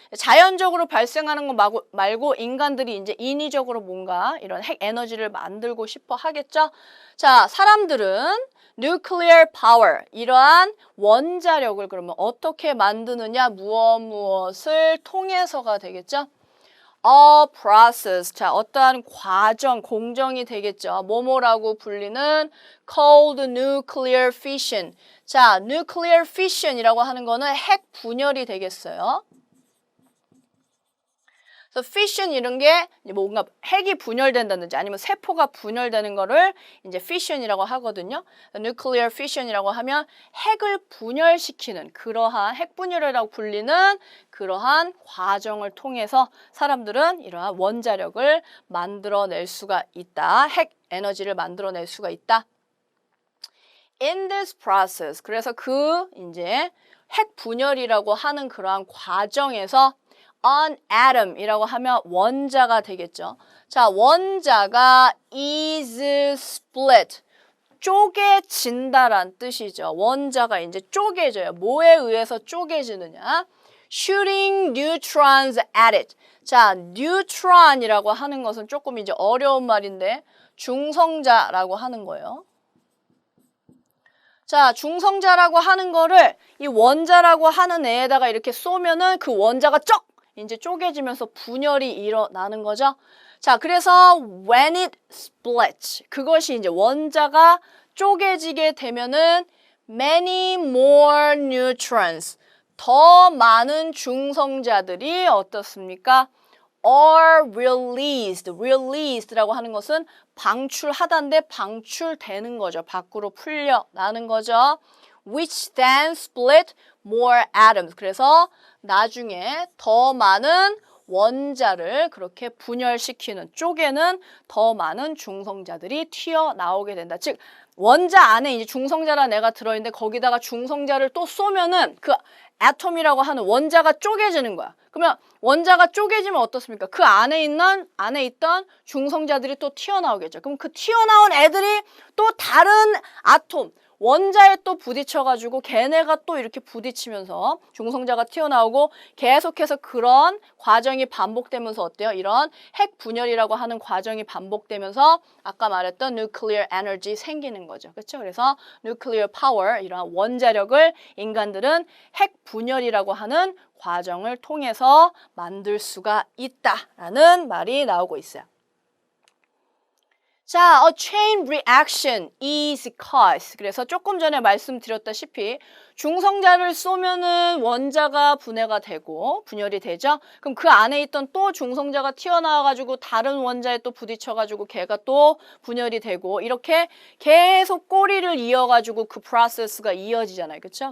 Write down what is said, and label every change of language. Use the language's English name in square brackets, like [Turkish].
[Korean] 자연적으로 발생하는 거 말고 인간들이 이제 인위적으로 뭔가 이런 핵 에너지를 만들고 싶어 하겠죠? 자, 사람들은 nuclear power. 이러한 원자력을 그러면 어떻게 만드느냐? 무엇을 통해서가 되겠죠? [English] A process. [Korean] 자, 어떠한 과정, 공정이 되겠죠. 뭐뭐라고 불리는 [English] cold nuclear fission. [Korean] 자, nuclear fission이라고 하는 거는 핵 분열이 되겠어요. 그래서 fission 이런 게 뭔가 핵이 분열된다든지 아니면 세포가 분열되는 거를 이제 fission이라고 하거든요. nuclear fission이라고 하면 핵을 분열시키는 그러한 핵 분열이라고 불리는 그러한 과정을 통해서 사람들은 이러한 원자력을 만들어낼 수가 있다. 핵 에너지를 만들어낼 수가 있다. [English] In this process, [Korean] 그래서 그 이제 핵 분열이라고 하는 그러한 과정에서 an atom이라고 하면 원자가 되겠죠. [English] 자, [Korean] 원자가 [English] is split. [Korean] 쪼개진다란 뜻이죠. 원자가 이제 쪼개져요. 뭐에 의해서 쪼개지느냐? [English] Shooting neutrons at it. [Korean] 자, neutron이라고 하는 것은 조금 이제 어려운 말인데 중성자라고 하는 거예요. 자, 중성자라고 하는 거를 이 원자라고 하는 애에다가 이렇게 쏘면은 그 원자가 이제 쪼개지면서 분열이 일어나는 거죠. 자, 그래서 [English] when it splits, [Korean] 그것이 이제 원자가 쪼개지게 되면은 [English] many more neutrons, [Korean] 더 많은 중성자들이 어떻습니까? [English] are released [Korean] 라고 하는 것은 방출하다인데 방출되는 거죠. 밖으로 풀려나는 거죠. [English] which then split more atoms. [Korean] 그래서 나중에 더 많은 원자를 그렇게 분열시키는, 쪼개는 더 많은 중성자들이 튀어나오게 된다. 즉 원자 안에 이제 중성자라는 애가 들어있는데 거기다가 중성자를 또 쏘면은 그 아톰이라고 하는 원자가 쪼개지는 거야. 그러면 원자가 쪼개지면 어떻습니까? 그 안에 있던 중성자들이 또 튀어나오겠죠. 그럼 그 튀어나온 애들이 또 다른 아톰, 원자에 또 부딪혀가지고 걔네가 또 이렇게 부딪히면서 중성자가 튀어나오고 계속해서 그런 과정이 반복되면서 어때요? 이런 핵 분열이라고 하는 과정이 반복되면서 아까 말했던 nuclear energy 생기는 거죠. 그렇죠? 그래서 nuclear power, 이러한 원자력을 인간들은 핵 분열이라고 하는 과정을 통해서 만들 수가 있다라는 말이 나오고 있어요. [English] 자, a chain reaction is caused. [Korean] 그래서 조금 전에 말씀드렸다시피 중성자를 쏘면은 원자가 분해가 되고 분열이 되죠. 그럼 그 안에 있던 또 중성자가 튀어나와가지고 다른 원자에 또 부딪혀가지고 걔가 또 분열이 되고 이렇게 계속 꼬리를 이어가지고 그 프로세스가 이어지잖아요. 그렇죠?